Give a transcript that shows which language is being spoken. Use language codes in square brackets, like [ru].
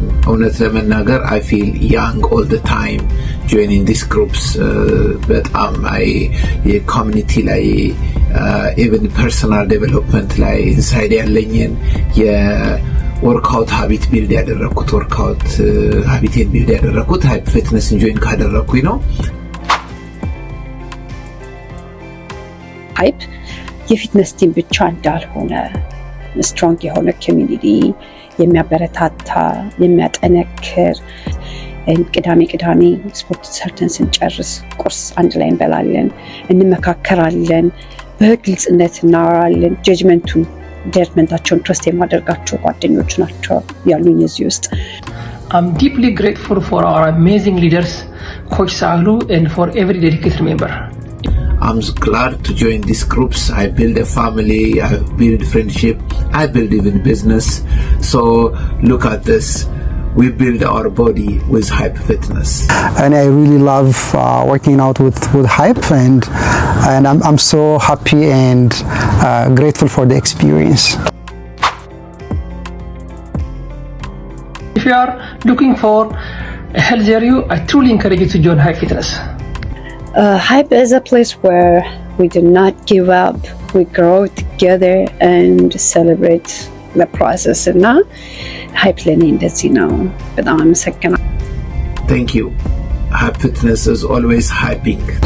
[am] እውነት ለመናገር [en] I feel young all the time joining these groups [am] በጣም የኮሚኒቲ ላይ ኢቨን ፐርሰናል ዴቨሎፕመንት ላይ ኢንሳይድ ያለኝን የወርክአውት ሀቢት ቢልድ ያደረኩት ወርክአውት ሀቢቴን ቢልድ ያደረኩት ሃይፕ ፊትነስን ጆይን ካደረኩኝ ነው። ሃይፕ የፊትነስ ቲም ብቻ እንዳልሆነ ስትሮንግ የሆነ ኮሚኒቲ የሚያበረታታ የሚያጠነክር ቅዳሜ ስፖርት ሰርተን ስንጨርስ ቁርስ አንድ ላይ እንበላለን፣ እንመካከራለን፣ በግልጽነት እናወራለን። ጀጅመንታቸውን ትረስት የማደርጋቸው ጓደኞች ናቸው ያሉኝ እዚህ ውስጥ። [en] I'm deeply grateful for our amazing leaders, Coach Sahlu, and for every dedicated member. I'm glad to join these groups. I build a family, I build friendship, I build even business. So look at this. We build our body with Hype Fitness. And I really love working out with Hype, and I'm so happy and grateful for the experience. If you are looking for a healthier you, I truly encourage you to join Hype Fitness. Hype is a place where we do not give up. We grow together and celebrate the process. [am] እና ሃይፕ ለኔ እንደዚህ ነው። በጣም አመሰግናለሁ። [en] Thank you. Hype Fitness is always hyping.